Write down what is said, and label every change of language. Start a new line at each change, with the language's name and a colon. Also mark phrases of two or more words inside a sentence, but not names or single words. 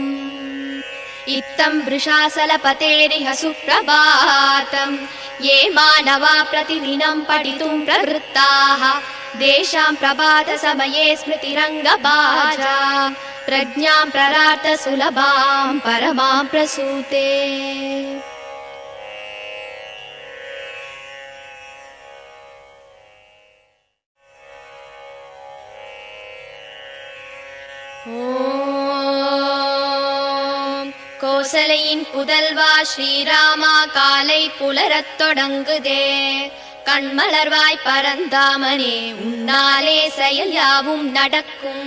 Sanskrit: इत्थं वृषासलपतेरिह सुप्रभातम् ये मानवा प्रतिदिनं पठितुं प्रवृत्ताः तेषां प्रभात समये स्मृतिरङ्गभाजा प्रज्ञां प्ररार्थ सुलभां परमां प्रसूते।
Tamil: கோசலையின் புதல்வா ஸ்ரீராமா காலை புலரத் தொடங்குதே கண்மலர்வாய் பரந்தாமனே உன்னாலே செயல் யாவும் நடக்கும்.